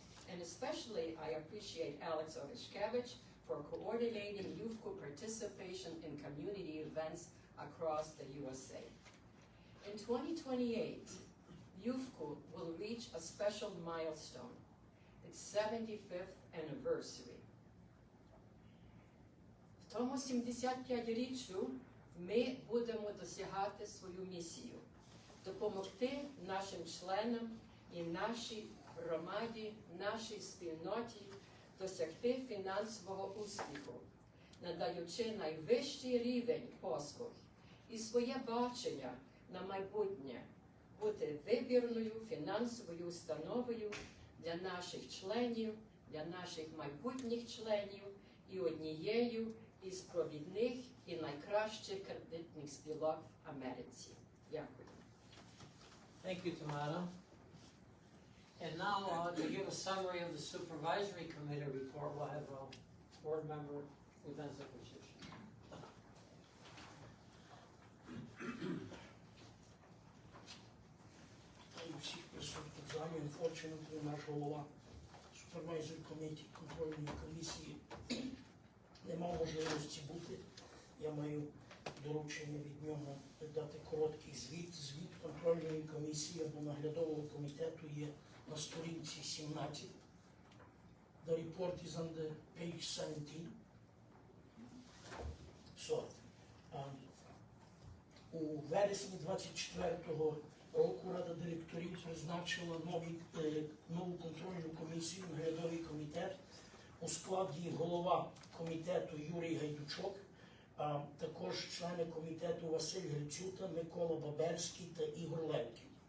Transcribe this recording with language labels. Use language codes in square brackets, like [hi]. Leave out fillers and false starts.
[en] And especially I appreciate Alex Oreshkevich for coordinating UFCU participation in community events across the USA. In 2028, UFCU will reach a special milestone, its 75th anniversary. [uk] В тому 75-річчю ми будемо досягати свою місію – допомогти нашим членам і нашій громаді, нашій спільноті досягти фінансового успіху, надаючи найвищий рівень послуг і своє бачення на майбутнє, бути вибірною фінансовою установою для наших членів, для наших майбутніх членів і однією із провідних і найкращих кредитних спілок в Америці. Дякую. [en] Thank you, Tamara. And now, to give a summary of the Supervisory Committee report, we'll have Board Member Bogdan Zakharchishin. [uk] Всіх присутніх в залі, [en] unfortunately, [uk] наш голова Supervisory Committee контрольної комісії не мав можливості бути. Я маю доручення від нього дати короткий звіт. Звіт контрольної комісії або наглядового комітету є на сторінці 17. [en] The report is on the page 17. So, [uk] у вересні 24-го року Рада директорів призначила нову контрольну комісію, наглядовий комітет у складі голова комітету Юрій Гайдучок, а також члени комітету Василь Грицюта, Микола Баберський та Ігор Левків.